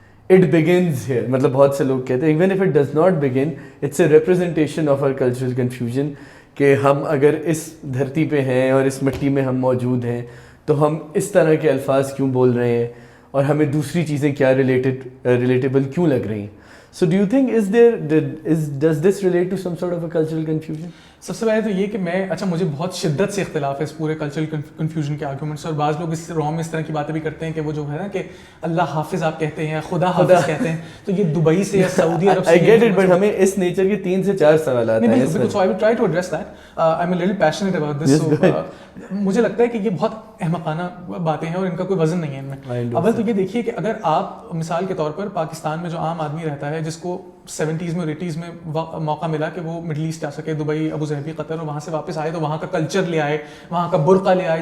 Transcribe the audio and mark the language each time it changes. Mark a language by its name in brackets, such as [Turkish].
[English] it begins here, [Urdu] مطلب بہت سے لوگ کہتے ہیں [English] even if it does not begin it's a representation of our cultural confusion, [Urdu] کہ ہم اگر اس دھرتی پہ ہیں اور اس مٹی میں ہم موجود ہیں تو ہم اس طرح کے الفاظ کیوں بول رہے ہیں اور ہمیں دوسری چیزیں کیا ریلیٹیبل کیوں لگ رہی ہیں. [English] So do you think does this relate to some sort of a cultural confusion? [Urdu] سب سے پہلے تو یہ کہ مجھے بہت شدت سے اختلاف ہے اس پورے کلچرل کنفیوژن کے آرگومنٹ سے, اور بعض لوگ اس رام میں اس طرح کی باتیں بھی کرتے ہیں کہ وہ جو ہے نا کہ اللہ حافظ آپ کہتے ہیں, خدا حافظ کہتے ہیں, تو یہ دبئی سے یا سعودی عرب سے. [English] I get it, but [Urdu] ہمیں اس نیچر کے 3 سے 4 سوالات ہیں. [English] So I will try to address that. I'm a little passionate about this. So [Urdu] مجھے لگتا ہے کہ یہ بہت احمقانہ باتیں ہیں اور ان کا کوئی وزن نہیں ہے ان میں. اول تو یہ دیکھیے کہ اگر آپ مثال کے طور پر پاکستان میں جو عام آدمی رہتا ہے جس کو 70s میں اور 80s میں موقع ملا کہ وہ مڈل ایسٹ جا سکے, دبئی, ابو ظہبی, قطر, اور وہاں سے واپس آئے تو وہاں کا کلچر لے آئے, وہاں کا برقع لے آئے.